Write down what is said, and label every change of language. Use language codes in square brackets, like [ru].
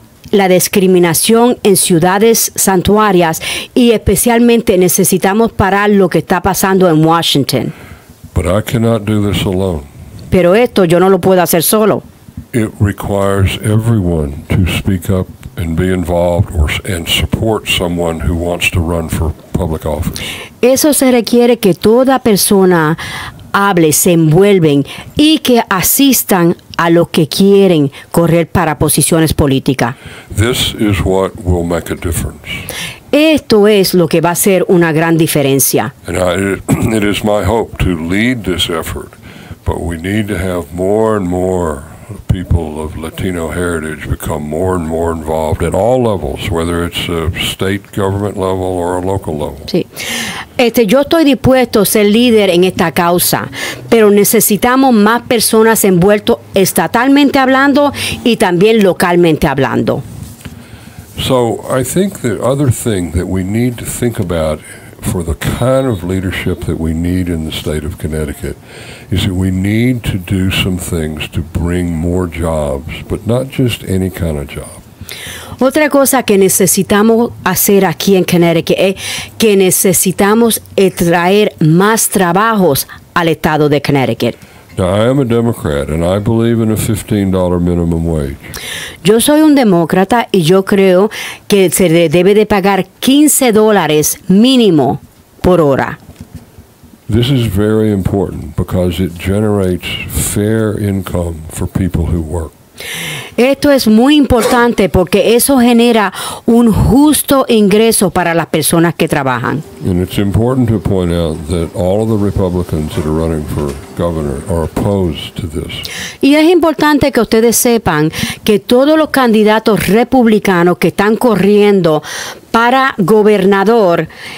[es] La discriminación en ciudades santuarias y especialmente necesitamos parar lo que está pasando en Washington. [en] But I cannot do this alone. [es] Pero esto yo no lo puedo hacer solo. [en] It requires everyone to speak up and be involved and support someone who wants to run for public office. [es] Eso se requiere que toda persona hable, se envuelven y que asistan a los que quieren correr para posiciones políticas. [en] This is what will make a difference. [es] Esto es lo que va a hacer una gran diferencia. [en] And it is my hope to lead this effort, but we need to have more and more people of Latino heritage become more and more involved at all levels, whether it's a state government level or a local level. [es] Sí. Yo estoy dispuesto a ser líder en esta causa, pero necesitamos más personas envueltas estatalmente hablando y también localmente hablando. [en] So I think the other thing that we need to think about for the kind of leadership that we need in the state of Connecticut is that we need to do some things to bring more jobs, but not just any kind of job. [es] Otra cosa que necesitamos hacer aquí en Connecticut es que necesitamos traer más trabajos al estado de Connecticut. [en] Now, I am a Democrat, and I believe in a $15 minimum wage. [es] Yo soy un demócrata y yo creo que se debe de pagar $15 mínimo por hora. [en] This is very important because it generates fair income for people who work. [es] Esto es muy importante porque eso genera un justo ingreso para las personas que trabajan. [en] And it's important to point out that all of the Republicans that are running for governor are opposed to this. [es] Y es importante que ustedes sepan que todos los candidatos republicanos que están corriendo para gobernador,